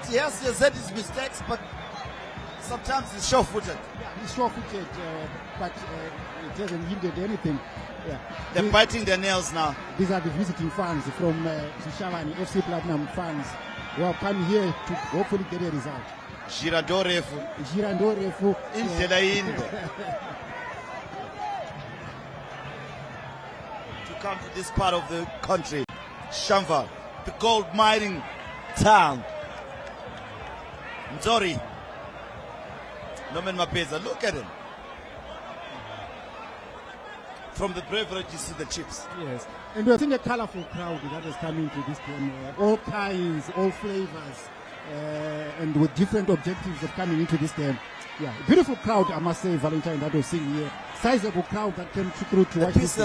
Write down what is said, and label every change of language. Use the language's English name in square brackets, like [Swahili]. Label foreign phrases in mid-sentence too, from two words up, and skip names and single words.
[English] Yes, he has had his mistakes, but sometimes he's sure-footed. Yeah, he's sure-footed, but it hasn't yielded anything. Yeah. They're biting their nails now. These are the visiting fans from Sishawani, FC Platinum fans who have come here to hopefully get a result. [North Ndebele] Girandorefu. Indlela inde. [English] To come to this part of the country, Shamva, the gold mining town. Mzori. Norman Mapeza, look at him. From the beverage, you see the chips. Yes. And we are seeing a colorful crowd that is coming to this game. All kinds, all flavors, and with different objectives of coming into this game. Yeah, beautiful crowd, I must say, Valentine, that we're seeing here. Sizable crowd that came through to watch this.